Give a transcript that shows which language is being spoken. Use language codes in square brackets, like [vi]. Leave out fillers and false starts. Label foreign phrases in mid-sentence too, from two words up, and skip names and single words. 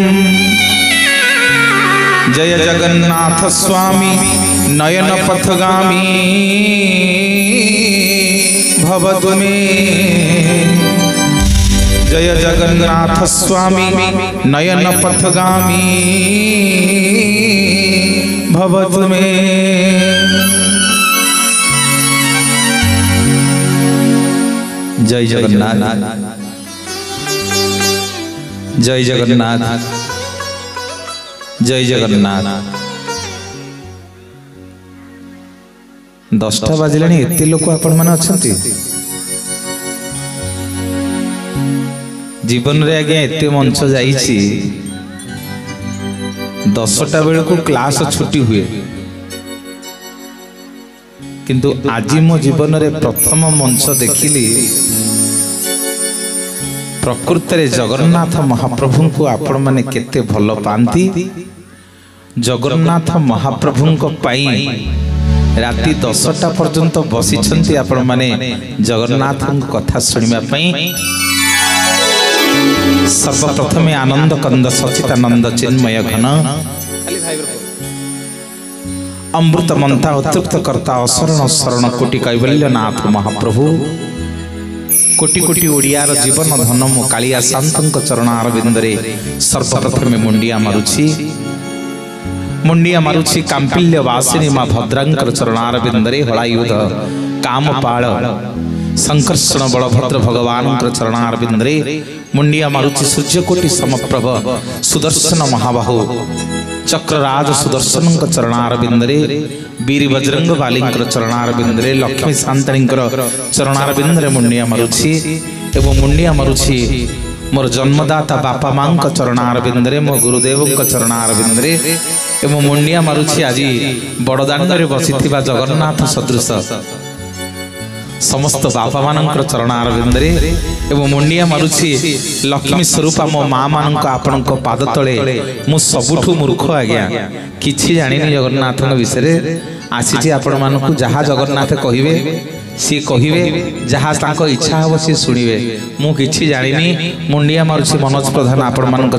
[sa] जय जगन्नाथ स्वामी नयन पथगामी भवतु मे जय जगन्नाथ स्वामी नयन पथगामी भवतु मे जय जगन्नाथ जय जगन्नाथ [or] ଜୟ ଜଗନ୍ନାଥ 10ଟା ବାଜିଲାଣି ଏତେ ଲୋକ ଆପଣ ମାନେ ଅଛନ୍ତି ଜୀବନ ରେ ଆଗେ ଏତେ ମଞ୍ଚ ଯାଇଛି 10ଟା ବେଳ କୁ କ୍ଲାସ ଛୁଟି ହୁଏ କିନ୍ତୁ ଆଜି ମୋ ଜୀବନ ରେ ପ୍ରଥମ ମଞ୍ଚ ଦେଖିଲି ପ୍ରକୃତ ରେ ଜଗନ୍ନାଥ ମହାପ୍ରଭୁ କୁ ଆପଣ ମାନେ କେତେ ଭଲ ପାଆନ୍ତି ଜଗନ୍ନାଥ ମହାପ୍ରଭୁ କୁ ପାଇଁ ରାତି 10ଟା ପର୍ଯ୍ୟନ୍ତ ବସି ଆପଣ ମାନେ ଜଗନ୍ନାଥ କଥା ଶୁଣିବା ପାଇଁ ସର୍ବପ୍ରଥମ ଆନନ୍ଦ କନ୍ଦ ସଚ୍ଚିଦାନନ୍ଦ ଚିନ୍ମୟ ଘନ ଅମୃତ ମନ୍ଥା ଉତ୍ତୃପ୍ତ କର୍ତ୍ତା ଅଶରଣ ଶରଣ କୋଟି କୈବଲ୍ୟନାଥ ମହାପ୍ରଭୁ କୋଟି କୋଟି ଓଡ଼ିଆର ଜୀବନ ଧନ ମୋ କାଳିଆ ସାଆନ୍ତଙ୍କ ଚରଣାରବିନ୍ଦରେ ସର୍ବପ୍ରଥମ ମୁଣ୍ଡିଆ ମାରୁଛି କାମ୍ପିଲ୍ୟ ବାସିନୀ ମା ଭଦ୍ରାଙ୍କର ଚରଣାରବିନ୍ଦରେ ହଳାୟୁଧ କାମପାଳ ସଙ୍କର୍ଷଣ ବଳଭଦ୍ର ଭଗବାନ ଚରଣାରବିନ୍ଦରେ ମୁଣ୍ଡିଆ ମାରୁଛି ସୂର୍ଯ୍ୟକୋଟି ସମପ୍ରଭ ସୁଦର୍ଶନ ମହାବାହୁ ଚକ୍ରରାଜ ସୁଦର୍ଶନ ଚରଣାରବିନ୍ଦରେ ବୀର ବଜରଙ୍ଗ ବଳି ଚରଣାରବିନ୍ଦରେ ଲକ୍ଷ୍ମୀ ଶାନ୍ତନୀ ଚରଣାରବିନ୍ଦରେ ମୁଣ୍ଡିଆ ମାରୁଛି ଏବଂ ମୁଣ୍ଡିଆ ମାରୁଛି ମୋର ଜନ୍ମଦାତା ବାପା ମା ଚରଣାରବିନ୍ଦରେ ମୋ ଗୁରୁଦେବ ଚରଣାରବିନ୍ଦରେ ଏବଂ ମୁଣ୍ଡିଆ ମାରୁଛି ଆଜି ବଡ଼ଦାଣ୍ଡ ରେ ବସିଥିବା ଜଗନ୍ନାଥ ସଦୃଶ ସମସ୍ତ ବାପା ମାନଙ୍କର ଚରଣାରବିନ୍ଦରେ ଏବଂ ମୁଣ୍ଡିଆ ମାରୁଛି ଲକ୍ଷ୍ମୀ ସ୍ୱରୂପା ମୋ ମା ମାନ ଆପଣ ପାଦ ତଳେ ମୁଁ ସବୁଠୁ ମୂର୍ଖ ଆଜ୍ଞା କିଛି ଜାଣିନି ଜଗନ୍ନାଥ ବିଷୟ ଆସି ଆପଣ ମାନଙ୍କୁ ଯାହା ଜଗନ୍ନାଥ କହିବେ ସେ କହିବେ ଯାହା ତାଙ୍କ ଇଚ୍ଛା ହେବ ସେ ଶୁଣିବେ ମୁଁ କିଛି ଜାଣିନି ମୁଣ୍ଡିଆ ମାରୁଛି ମନୋଜ ପ୍ରଧାନ ଆପଣ ମାନଙ୍କ